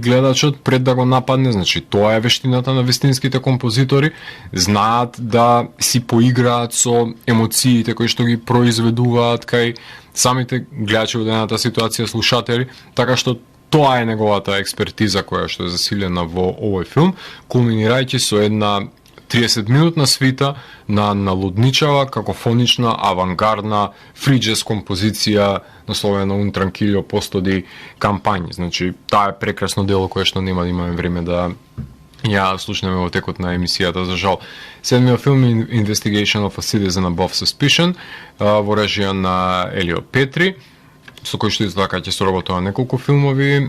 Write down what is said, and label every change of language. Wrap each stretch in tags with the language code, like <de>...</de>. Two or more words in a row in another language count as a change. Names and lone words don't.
<mk>гледачот пред да го нападне, значи тоа е вештината на вистинските композитори, знаат да си поиграат со емоциите кои што ги произведуваат кај самите гледачи во дадената ситуација, слушатели, така што тоа е неговата експертиза која што е засилена во овој филм, кулминирајќи со една 30-минутна свита на лудничава, какофонична, авангардна, фриджес композиција насловена Un tranquillo posto di campagna. Значи, таа е прекрасно дело кое што нема да имаме време да ја слушнеме во текот на емисијата, за жал. Седмиот филм Investigation of a Citizen Above Suspicion во режија на Елио Петри, со кој што така ќе соработува неколку филмови.</mk>